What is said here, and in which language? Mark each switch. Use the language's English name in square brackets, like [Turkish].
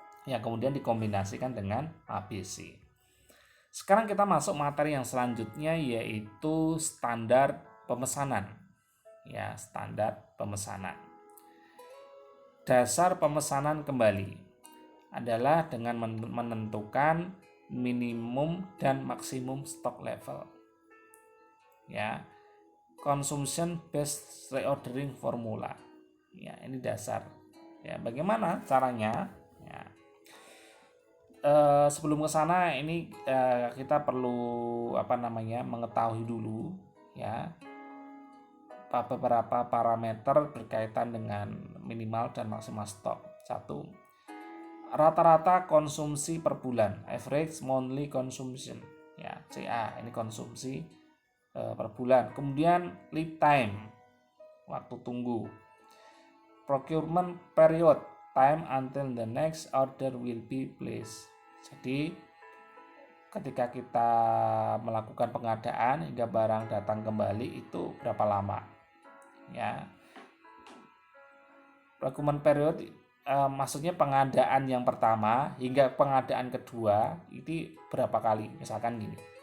[Indonesian] Ya, kemudian dikombinasikan dengan ABC. Sekarang kita masuk materi yang selanjutnya, yaitu standar pemesanan. Ya, standar pemesanan. Dasar pemesanan kembali adalah dengan menentukan minimum dan maksimum stock level. [English] Ya, consumption based reordering formula. [Indonesian] Ya, ini dasar. Ya, bagaimana caranya? Ya. Sebelum ke sana ini kita perlu mengetahui dulu, ya, beberapa parameter berkaitan dengan minimal dan maksimal stok. 1. Rata-rata konsumsi per bulan, [English] average monthly consumption, [Indonesian] ya, CA, ini konsumsi per bulan. Kemudian lead time, waktu tunggu. [English] Procurement period, time until the next order will be placed. [Indonesian] Jadi ketika kita melakukan pengadaan hingga barang datang kembali itu berapa lama, ya. Procurement period maksudnya pengadaan yang pertama hingga pengadaan kedua itu berapa kali, misalkan gini.